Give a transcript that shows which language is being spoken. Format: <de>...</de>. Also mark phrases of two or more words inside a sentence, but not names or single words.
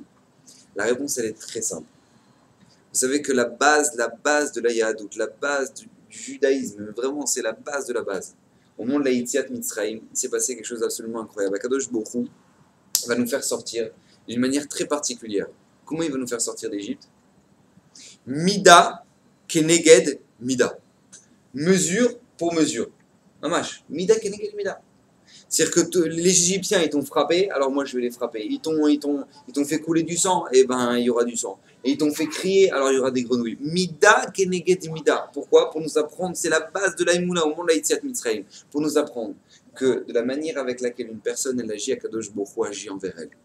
<fr>La réponse, elle est très simple. Vous savez que la base de la Yahadout, la base du judaïsme, vraiment c'est la base de la base. Au moment de la</fr> <he>יציאת מצרים,</he> <fr>il s'est passé quelque chose d'absolument incroyable.</fr> <he>הקדוש ברוך הוא</he> <fr>va nous faire sortir d'une manière très particulière. Comment il va nous faire sortir d'Égypte?</fr> <he>מידה כנגד מידה.</he> <fr>Mesure pour mesure. Mamash.</fr> <he>מידה כנגד מידה.</he> <fr>C'est-à-dire que les Égyptiens, ils t'ont frappé, alors moi je vais les frapper. Ils t'ont fait couler du sang, et ben il y aura du sang. Et ils t'ont fait crier, alors il y aura des grenouilles.</fr> <he>מידה כנגד מידה. Pourquoi?</he> <fr>Pour nous apprendre, c'est la base de l'Aïmouna au moment de la</fr> <he>יציאת מצרים.</he> <fr>Pour nous apprendre que de la manière avec laquelle une personne elle agit,</fr> <he>הקדוש ברוך הוא</he> <fr>agit envers elle.</fr>